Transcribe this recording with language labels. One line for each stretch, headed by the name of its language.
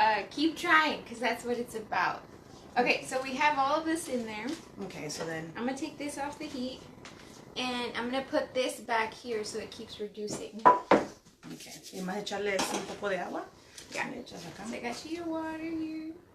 English: Keep trying, because that's what it's about. Okay, so we have all of this in there. Okay, so then I'm going to take this off the heat, and I'm going to put this back here so it keeps reducing.
Spanish: Okay, y más echarle un poco de agua.
English: Yeah, so I got you your water here.